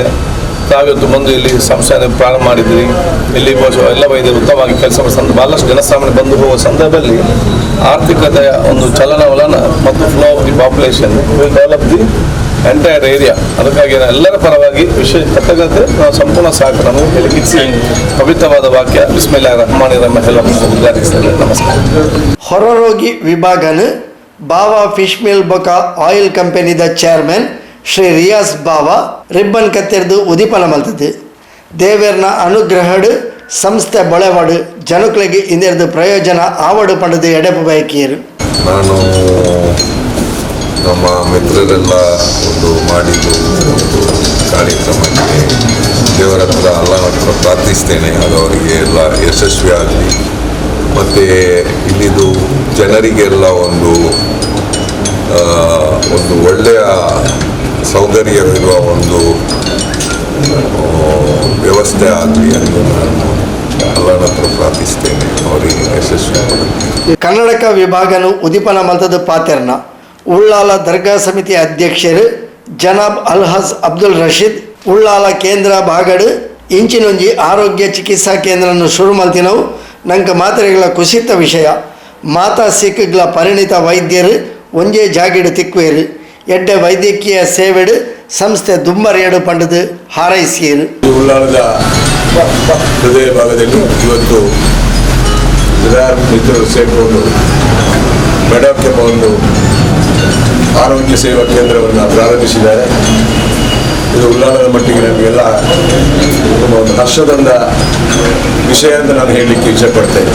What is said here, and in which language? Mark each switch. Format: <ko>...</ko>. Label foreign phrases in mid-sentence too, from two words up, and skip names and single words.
<kn>ತಾವಿವತ್ತು ಬಂದು ಇಲ್ಲಿ ಸಂಸ್ಥೆ ಪ್ರಾರಂಭ ಮಾಡಿದ್ರಿ. ಇಲ್ಲಿ ಬಹುಶಃ ಎಲ್ಲ ವೈದ್ಯರು ಉತ್ತಮವಾಗಿ ಕೆಲಸ ಮಾಡಿದ ಭಾಳಷ್ಟು ಜನಸಾಮಾನ್ಯ ಬಂದು ಹೋಗುವ ಸಂದರ್ಭದಲ್ಲಿ ಆರ್ಥಿಕತೆಯ ಒಂದು ಚಲನವಲನ ಮತ್ತು</kn> <en>flow of the population will develop the entire area.</en> <kn>ಅದಕ್ಕಾಗಿ ಎಲ್ಲರ ಪರವಾಗಿ ವಿಶೇಷ ಕೃತಜ್ಞತೆ ನಾವು ಸಂಪೂರ್ಣ ಸಹಕಾರವನ್ನು ಹೇಳಿಸಿ ಪವಿತ್ರವಾದ ವಾಕ್ಯ</kn> <ar>بسم الله الرحمن الرحيم</ar> <kn>ಹೇಳುವ ಉದ್ಘಾಟಿಸ್ತೇನೆ. ನಮಸ್ಕಾರ.</kn> <tcy>ಹೊರರೋಗಿ ವಿಭಾಗನ ಬಾವಾ ಫಿಶ್ ಮಿಲ್ ಬೊಕ ಆಯಿಲ್ ಕಂಪೆನಿದ ಚೇರ್ಮನ್ ಶ್ರೀ ರಿಯಾಸ್ ಬಾವಾ ರಿಬ್ಬನ್ ಕತ್ತೆರ್ದು ಉದಿಪನ ಮಲ್ತದ್ದು. ದೇವೇರ್ನ ಅನುಗ್ರಹಡು ಸಂಸ್ಥೆ ಬೊಳೆವಾಡು ಜನಗಳಿಗೆ ಇಂದೆರ್ದು ಪ್ರಯೋಜನ ಆವಡು ಪಡೆದು ಎಡೆಪು ಬಯಕಿಯರು.</tcy> <kn>ನಾನು ನಮ್ಮ ಮಿತ್ರರೆಲ್ಲ ಒಂದು ಮಾಡಿದ್ದು ಒಂದು ಕಾರ್ಯಕ್ರಮಕ್ಕೆ ದೇವರ ಹತ್ರ ಅಲ್ಲನ ಹತ್ರ ಪ್ರಾರ್ಥಿಸ್ತೇನೆ, ಅದು ಅವರಿಗೆ ಎಲ್ಲ ಯಶಸ್ವಿ ಆಗಲಿ. ಮತ್ತು ಇಲ್ಲಿದು ಜನರಿಗೆಲ್ಲ ಒಂದು ಒಳ್ಳೆಯ ಸೌಕರ್ಯವಿರುವ ಒಂದು ವ್ಯವಸ್ಥೆ ಆಗಲಿ ಎಂದು ನಾನು ಅಲ್ಲನ ಹತ್ರ ಪ್ರಾರ್ಥಿಸ್ತೇನೆ, ಅವರಿಗೆ ಯಶಸ್ವಿ ಆಗಲಿ.</kn> <tcy>ಕನ್ನಡಕ ವಿಭಾಗನು ಉದಿಪನ ಮಲ್ತದ ಪಾತೆರ್ನ ಉಳ್ಳಾಲ ದರ್ಗಾ ಸಮಿತಿ ಅಧ್ಯಕ್ಷರು ಜನಾಬ್ ಅಲ್ಹಸ್ ಅಬ್ದುಲ್ ರಶೀದ್ ಉಳ್ಳಾಲ ಕೇಂದ್ರ ಬಾಗಡು ಇಂಚಿನೊಂಜಿ ಆರೋಗ್ಯ ಚಿಕಿತ್ಸಾ ಕೇಂದ್ರವನ್ನು ಶುರು ಮಲ್ತಿನವು. ನಂಗೆ ಮಾತ್ರೆಗಳ ಕುಸಿತ ವಿಷಯ ಮಾತಾ ಸಿಕ್ಗಳ ಪರಿಣಿತ ವೈದ್ಯರು ಒಂಜೇ ಜಾಗಿಡು ತಿಕ್ವೇರು ಎಡ್ಡೆ ವೈದ್ಯಕೀಯ ಸೇವೆಡು ಸಂಸ್ಥೆ ದುಂಬರಿಯಡು ಪಂಡದು ಹಾರೈಸಿಯರು.</tcy> <kn>ಉಳ್ಳಾಲದ ಹೃದಯ ಭಾಗದಲ್ಲಿ ಇವತ್ತು ಮಿತ್ರರು ಸೇರಿಕೊಂಡು ಮೆಡಾಕ್ ಎಂಬ ಒಂದು ಆರೋಗ್ಯ ಸೇವಾ ಕೇಂದ್ರವನ್ನು ಪ್ರಾರಂಭಿಸಿದ್ದಾರೆ. ಇದು ಉಳ್ಳಾಲದ ಮಟ್ಟಿಗೆ ನಮಗೆಲ್ಲ ಒಂದು ಹರ್ಷದಂದ ವಿಷಯ ಅಂತ ನಾನು ಹೇಳಲಿಕ್ಕೆ ಇಷ್ಟಪಡ್ತೇನೆ.</kn>